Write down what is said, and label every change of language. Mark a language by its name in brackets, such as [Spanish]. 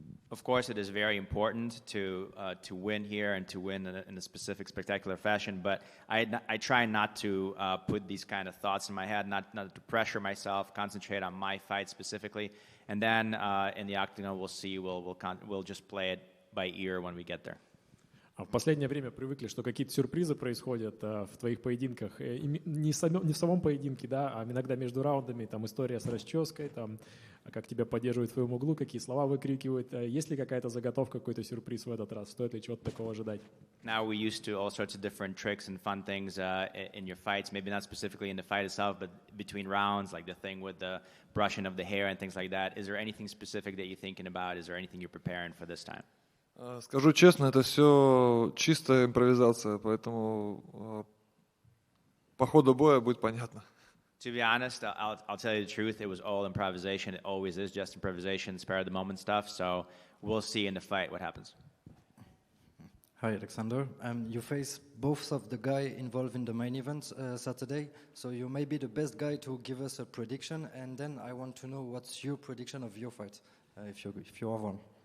[English] Of course, it is very important to win here and to win in a specific, spectacular fashion. But I try not to put these kind of thoughts in my head, not to pressure myself, concentrate on my fight specifically, and then in the octagon we'll see. We'll just play it by ear when we get there. [Russian] В последнее время привыкли, что какие-то сюрпризы происходят в твоих поединках. И не в самом поединке, да, а иногда между раундами. Там история с расческой, там, как тебя поддерживают в твоем углу, какие слова выкрикивают. Есть ли какая-то заготовка, какой-то сюрприз в этот раз? Стоит ли чего-то такого ожидать? [English] Now we used to all sorts of different tricks and fun things in your fights. Maybe not specifically in the fight itself, but between rounds, like the thing with the brushing of the hair and things like that. Is there anything specific that you're thinking about? Is there anything you're preparing for this time? [Russian] Скажу честно, это все чистая импровизация, поэтому по ходу боя будет понятно. [English] To be honest, I'll tell you the truth. It was all improvisation. It always is just improvisation, spare of the moment stuff. So we'll see in the fight what happens. Hi, Alexander. You face both of the guy involved in the main event Saturday. So you may be the best guy to give us a prediction. And then I want to know what's your prediction of your fight, if you have one.